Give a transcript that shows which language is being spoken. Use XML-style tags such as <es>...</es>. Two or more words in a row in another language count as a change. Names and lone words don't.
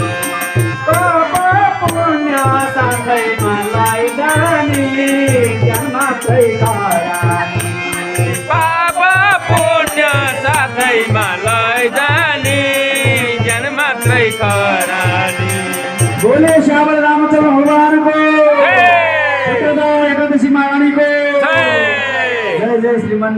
<ne>पाप पुण्य साथैमा लैजाने जन्मात्रै खरानी पाप पुण्य साथैमा लैजाने जन्मात्रै खरानी बोले श्यामल रामचंद्र भगवानको हे! एकादशी महारानीको जय! जय जय श्रीमन</ne>